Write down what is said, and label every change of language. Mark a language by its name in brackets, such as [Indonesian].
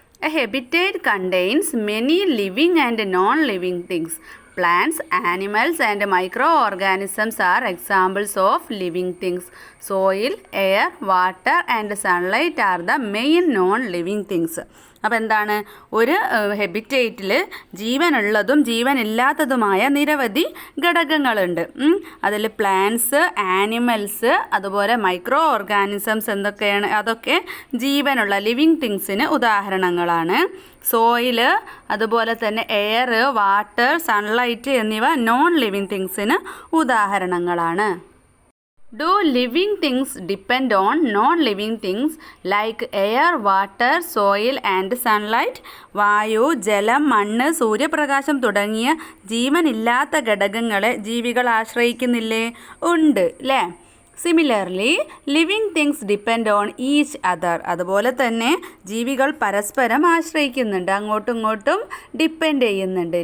[English] A habitat contains many living and non-living things. Plants, animals and microorganisms are examples of living things. Soil, air, water and sunlight are the main non-living things. [Malayalam] അപ്പോൾ എന്താണ്? ഒരു ഹെബിറ്റേറ്റിൽ ജീവനുള്ളതും ജീവനില്ലാത്തതുമായ നിരവധി ഘടകങ്ങളുണ്ട്. അതിൽ plants, animals, അതുപോലെ micro organisms എന്തൊക്കെയാണ്? അതൊക്കെ ജീവനുള്ള ലിവിങ് തിങ്സിന് ഉദാഹരണങ്ങളാണ്. സോയില്, അതുപോലെ തന്നെ എയർ, വാട്ടർ, സൺലൈറ്റ് എന്നിവ നോൺ ലിവിങ് തിങ്സിന് ഉദാഹരണങ്ങളാണ്. [English] Do living things depend on non-living things like air, water, soil and sunlight? [Malayalam] വായു, ജലം, മണ്ണ്, സൂര്യപ്രകാശം തുടങ്ങിയ ജീവനില്ലാത്ത ഘടകങ്ങളെ ജീവികൾ ആശ്രയിക്കുന്നില്ലേ? ഉണ്ട് അല്ലേ. [English] Similarly living things depend on each other. [Malayalam] അതുപോലെ തന്നെ ജീവികൾ പരസ്പരം ആശ്രയിക്കുന്നുണ്ട്, അങ്ങോട്ടും ഇങ്ങോട്ടും ഡിപ്പെൻഡ് ചെയ്യുന്നുണ്ട്.